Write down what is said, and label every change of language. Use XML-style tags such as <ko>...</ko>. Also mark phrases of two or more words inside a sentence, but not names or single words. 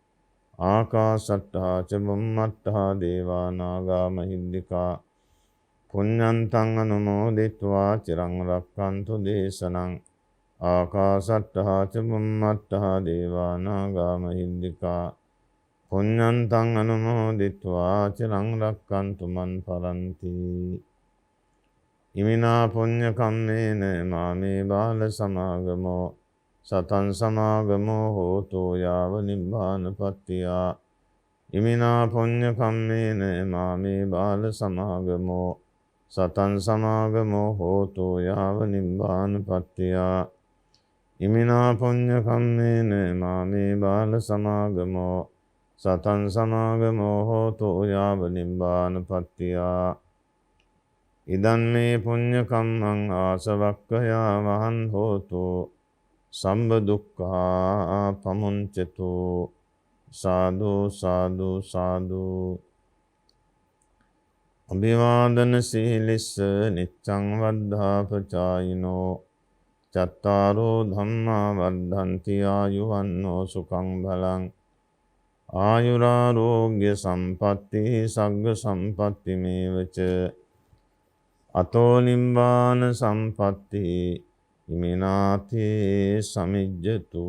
<pi>ආකාසට්ඨා ච බුම්මට්ඨා දේවා නාග මහිද්దికා පුඤ්ඤන්තං අනුමෝදිත්වා චිරං රක්ඛන්තු දේශනං. ආකාසට්ඨා ච බුම්මට්ඨා දේවා නාග මහිද්దికා පුඤ්ඤන්තං අනුමෝදිත්වා චිරං රක්ඛන්තු මන් පරන්ති. ඉමිනා පුඤ්ඤ කම්මේන මාමේ බාල සමාගමෝ සතං සමාගමෝ හෝතු යාව නිබ්බානපත්තියා. ඉමිනා පුඤ්ඤ කම්මේන මාමේ බාල සමාගමෝ සතං සමාගමෝ හෝතු යාව නිබ්බානපත්තියා. ඉමිනා පුඤ්ඤ කම්මේන මාමේ බාල සමාගමෝ සතං සමාගමෝ හෝතු යාව නිබ්බානපත්තියා. ඉදන් මේ පුඤ්ඤ කම්මං ආසවක්ඛයා වහං හෝතු සම්බ දුක්ඛා පමුංචතු. සාදු සාදු සාදු. අභිවාදන සීලිස්ස නිච්ඡං වද්ධාපචායිනෝ චත්තාරෝ ධම්මා වද්ධන්ති ආයුවන්නෝ සුඛං බලං. ආයුරාරෝග්‍ය සම්පatti සග්ග සම්පatti මේවච අතෝ නිම්බාන සම්පatti ඉමිනාතේ සමිජ්ජතු.</pi>